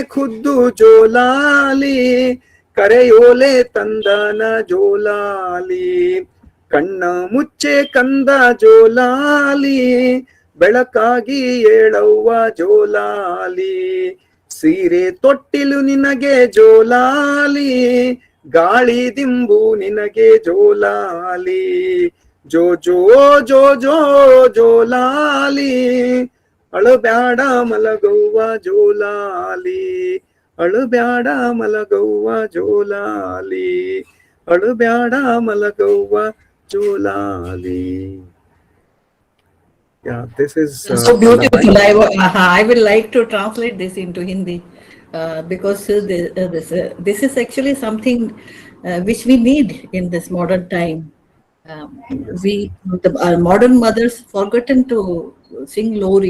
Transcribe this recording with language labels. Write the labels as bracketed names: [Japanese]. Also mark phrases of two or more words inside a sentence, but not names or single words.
[Kannada] ಖುದ್ದು ಜೋಲಾಲಿ ಕರೆಯೋಲೆ ತಂದನ ಜೋಲಾಲಿ ಕಣ್ಣ ಮುಚ್ಚೆ ಕಂದ ಜೋಲಾಲಿ ಬೆಳಕಾಗಿ ಏಳವ್ವ ಜೋಲಾಲಿ ಸೀರೆ ತೊಟ್ಟಿಲು ನಿನಗೆ ಜೋಲಾಲಿ ಗಾಳಿ ದಿಂಬು ನಿನಗೆ ಜೋಲಾಲಿ ಜೋ ಜೋ ಜೋ ಜೋ ಜೋಲಾಲಿ ಅಳಬ್ಯಾಡ ಮಲಗವ್ವ ಜೋಲಾಲಿ ಅಳುಬ್ಯಾಡ ಮಲಗವ್ವ ಜೋಲಾಲಿ, ಅಳುಬ್ಯಾಡ ಮಲಗವ್ವ ಜೋಲಾಲಿ. [English] Yeah, this is So lullaby. beautiful. I will like to translate this into Hindi because this is actually something which we need in this modern time. Um, our modern mothers forgotten to sing lori.